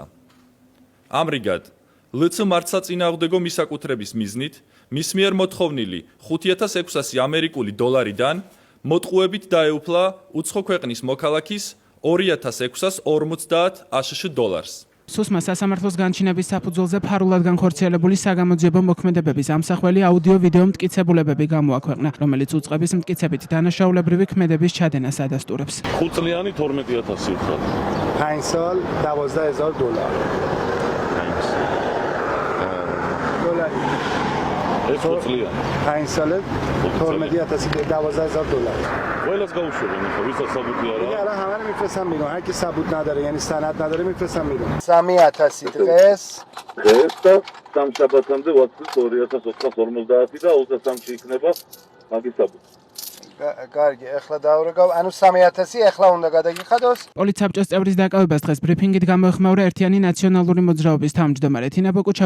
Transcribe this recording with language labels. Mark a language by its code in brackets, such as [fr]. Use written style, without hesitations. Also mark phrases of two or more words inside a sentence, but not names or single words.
[ka] ამრიგად, ლც მართლსაწინააღმდეგო მისაკუთრების მიზნით მის მიერ მოთხოვნილი 5600 ამერიკული დოლარიდან მოტყუებით დაეუფლა უცხო ქვეყნის მოქალაქის 2650 აშშ დოლარს. სუსმა სასამართლოს განჩინების საფუძველზე ფარულად განხორციელებული საგამოძიებო მოქმედებების ამსახველი აუდიო-ვიდეო მტკიცებულებები გამოაქვეყნა, რომელიც უწყების მტკიცებით დანაშაულებრივი ქმედების ჩადენას ადასტურებს. 5 წლიანი 12000 უთხრა. [fa] 5 سال 12000 دلار. دلاری. [ka] ეს 5 წლიანი. [fa] 5 سال 12000 دلار. [ka] ყველას გაუშვებენ, ხო, ვისაც საბუთი არა. [fa] دیگه الان همه رو میفرستم بیرون. هر کی ثبوت نداره یعنی سند نداره میفرستم بیرون. [ka] 3000 დღეს დღეს და სამშაბათამდე ვაწვდით 2450 და 23-ში იქნება მაგის საბუთი. კარგი, ეხლა დავრეგავ. ანუ 3000 ეხლა უნდა გადაგიხადოს. პოლიცსაბჭოს წევრის დაკავებას დღეს ბრიფინგით გამოეხმაურა ერთიანი ნაციონალური მოძრაობის თავმჯდომარე თინა ბოკუჩავა.